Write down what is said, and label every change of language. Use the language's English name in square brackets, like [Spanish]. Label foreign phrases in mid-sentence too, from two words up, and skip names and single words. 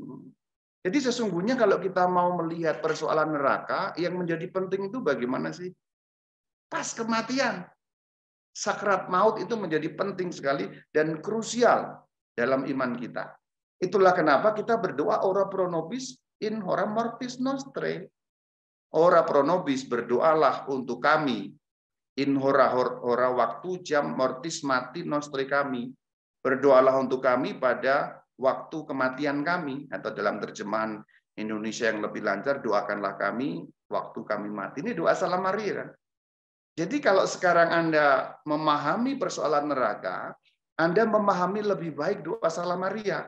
[Indonesian] Jadi sesungguhnya kalau kita mau melihat persoalan neraka, yang menjadi penting itu bagaimana sih? Pas kematian. Sakrat maut itu menjadi penting sekali dan krusial dalam iman kita. Itulah kenapa kita berdoa [Latin] ora pro nobis in hora mortis nostre. Ora pro nobis, [Indonesian] berdoalah untuk kami [Latin] in hora [Indonesian] waktu jam mortis mati nostre kami. Berdoalah untuk kami pada waktu kematian kami, atau dalam terjemahan Indonesia yang lebih lancar, doakanlah kami waktu kami mati. Ini doa Salam Maria kan? Jadi kalau sekarang Anda memahami persoalan neraka, Anda memahami lebih baik doa Salam Maria.